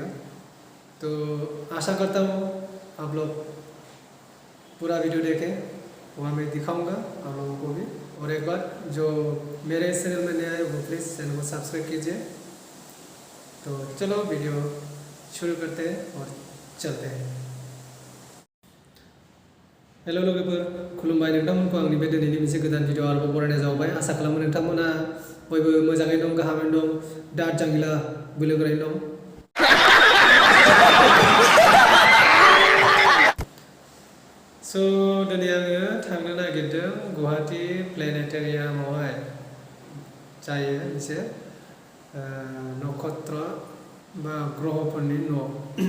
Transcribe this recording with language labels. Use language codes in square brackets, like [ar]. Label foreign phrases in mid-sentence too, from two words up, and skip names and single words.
[hi] तो आशा करता हूँ आप लोग पूरा वीडियो देखें, वहाँ मैं दिखाऊंगा आप लोगों को भी। और एक बार जो मेरे चैनल में नया है वो प्लीज़ चैनल को सब्सक्राइब कीजिए। तो चलो वीडियो शुरू करते हैं और चलते हैं। [brx] हेलो लोगोफोर, खुलुमबाय नोंथांमोनखौ आंनि बे दिनैनि मोनसे गोदान भिडिअ आरोबाव बरायनाय जाबाय। आसा खालामो नोंथांमोना बयबो मोजाङै दं, गाहामैनो दं, दाद जांगिला बोलोगोरायैनो दं। दिनै आङो थांनो नागिरदों गुवाहाटी प्लेनेटेरियामावहाय, जायो मोनसे नक्षत्र बा ग्रहफोरनि न'।